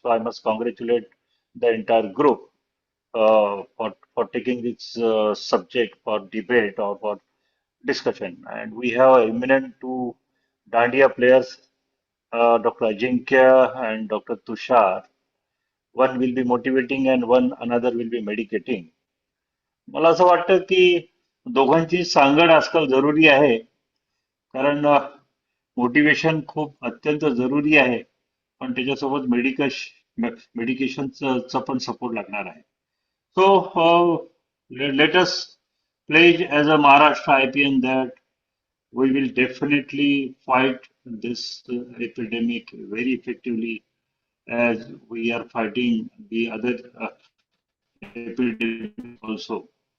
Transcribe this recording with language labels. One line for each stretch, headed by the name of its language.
English: So I must congratulate the entire group for taking this subject for debate or for discussion. And we have eminent two Dandiya players, Dr. Ajinkya and Dr. Tushar. One will be motivating and one another will be medicating.
Marathi: मला असं वाटतं की दोघांची सांगड आजकाल जरुरी आहे, कारण मोटिवेशन खूप अत्यंत जरुरी आहे, पण त्याच्यासोबत मेडिकेशनचा पण सपोर्ट लागणार आहे.
English: So let us pledge as a Maharashtra IPN that we will definitely fight this epidemic very effectively as we are fighting the other epidemic also.